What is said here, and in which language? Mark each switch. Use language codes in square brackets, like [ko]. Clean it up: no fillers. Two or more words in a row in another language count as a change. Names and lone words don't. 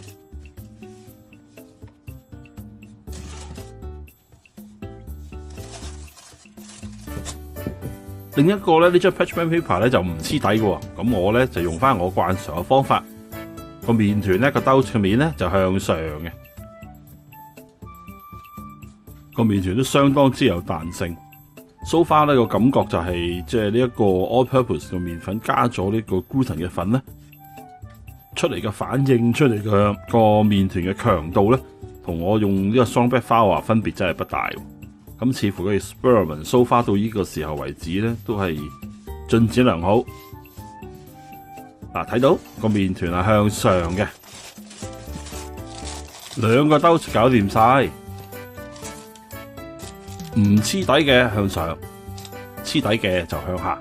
[yue] 另一個咧，呢張 [en] parchment paper [yue] 咧就唔黐底嘅，咁我咧就用翻我慣常嘅方法，個麵團咧個兜嘅面咧就向上嘅，個麵團都相當之有彈性。 [en] So far [yue] 呢個感覺就係即係呢一個 all-purpose 嘅麵粉加咗呢個 gluten 嘅粉咧，出嚟嘅反應，出嚟嘅個麵團嘅強度咧，同我用呢個 [en] Strong-back flour [yue] 分別真係不大。咁似乎佢 [en] experiment so far [yue] 到呢個時候為止咧，都係進展良好。嗱，睇到個麵團係向上嘅，2個兜搞掂晒。唔黐底嘅向上，黐底嘅就向下。